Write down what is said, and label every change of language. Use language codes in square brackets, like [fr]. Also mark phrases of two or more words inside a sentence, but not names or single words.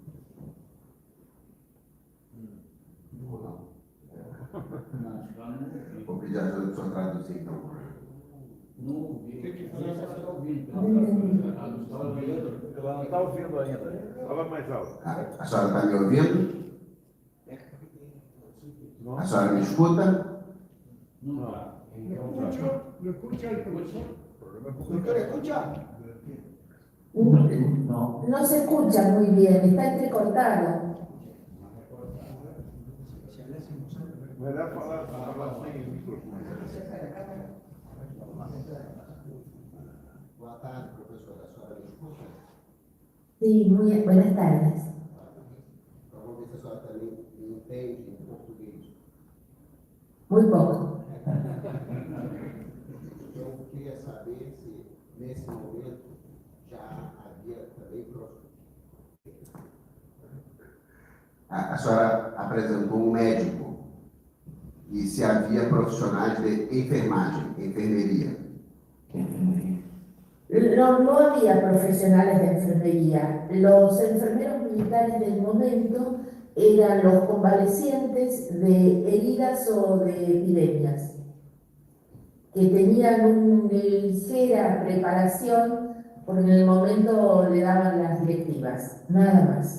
[pt] Vou pedir ajuda do senhor traduzir, então. Ela não está ouvindo ainda. Fala mais alto. A senhora está me ouvindo? A senhora me escuta? Não. [es] ¿Lo escucha el profesor? ¿Doctor, escucha? No se escucha muy bien, está entrecortado. [pt] Melhor falar sem microfone. Boa tarde, professora. A senhora me escuta? [es] Sí, muy buenas tardes. [pt] Vamos ver se a senhora também me entende em português. [es] Muy poco. [pt] Eu queria saber se, nesse momento, já havia também a senhora apresentou um médico e se havia profissionais de enfermagem, enfermeria. [es] No había profesionales de enfermería. Los enfermeros militares del momento eran los convalecientes de heridas o de epidemias, que tenían una ligera preparación porque en el momento le daban las directivas, nada más.